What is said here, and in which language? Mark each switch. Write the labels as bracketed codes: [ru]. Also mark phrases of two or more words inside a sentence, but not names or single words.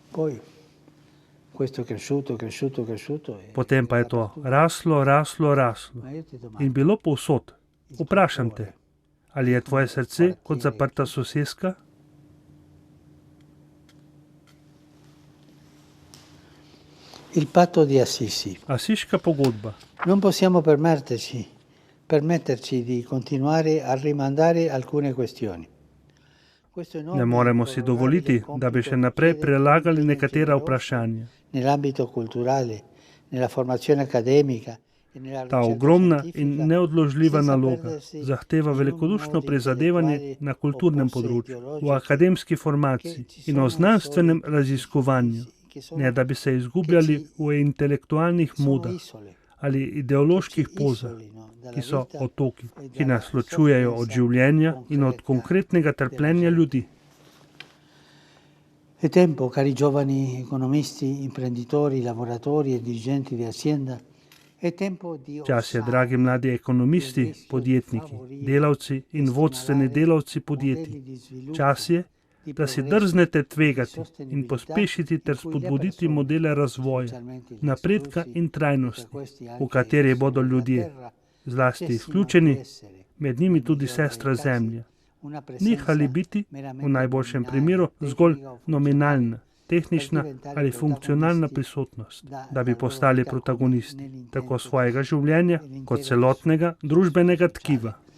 [sl] Potem pa je to raslo in bilo povsod. Vprašam te, ali je tvoje srce kot zaprta soseska? Asiška pogodba. [it] Non possiamo permetterci di continuare a rimandare alcune questioni. [sl] Ne moremo si dovoliti, da bi še naprej prelagali nekatera vprašanja. Ta ogromna in neodložljiva naloga zahteva velikodušno prizadevanje na kulturnem področju, v akademski formaciji in o znanstvenem raziskovanju, ne da bi se izgubljali v intelektualnih modah ali ideoloških pozah, ki so otoki, ki nas ločujejo od življenja in od konkretnega trpljenja ljudi. [it] È tempo, cari giovani economisti, imprenditori, lavoratori e dirigenti di azienda, è tempo di [sl] Čas je, dragi mladi ekonomisti, podjetniki, delavci in vodstveni delavci podjetij. Čas je, da si drznete tvegati in pospešiti ter spodbuditi modele razvoja, napredka in trajnosti, v kateri bodo ljudje, zlasti izključeni, med njimi tudi sestra Zemlja, nehali biti, v najboljšem primeru, zgolj nominalna, tehnična ali funkcionalna prisotnost, da bi postali protagonisti tako svojega življenja kot celotnega družbenega tkiva.